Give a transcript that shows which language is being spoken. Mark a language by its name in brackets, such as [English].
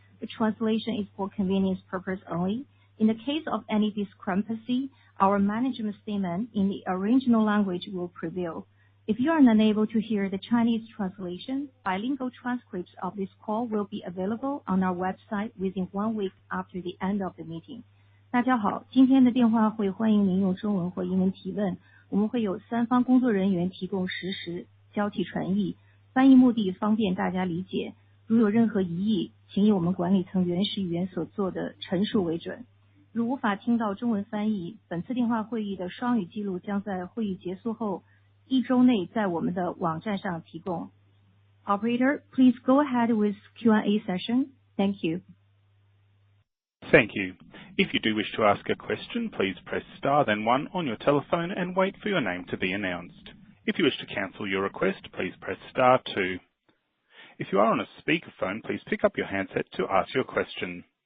[English] The translation is for convenience purpose only. In the case of any discrepancy, our management statement in the original language will prevail. If you are unable to hear the Chinese translation, bilingual transcripts of this call will be available on our website within 1 week after the end of the meeting. [Chinese] 大家好，今天的电话会欢迎您用中文或英文提问，我们会有3方工作人员提供实时交替传译，翻译目的方便大家理解。如有任何疑义，请以我们管理层原始语言所做的陈述为准。如无法听到中文翻译，本次电话会议的双语记录将在会议结束后 1周内在我们的网站上提供。 [English] Operator, please go ahead with Q&A session. Thank you. Thank you. If you do wish to ask a question, please press star then 1 on your telephone and wait for your name to be announced. If you wish to cancel your request, please press star 2. If you are on a speakerphone, please pick up your handset to ask your question.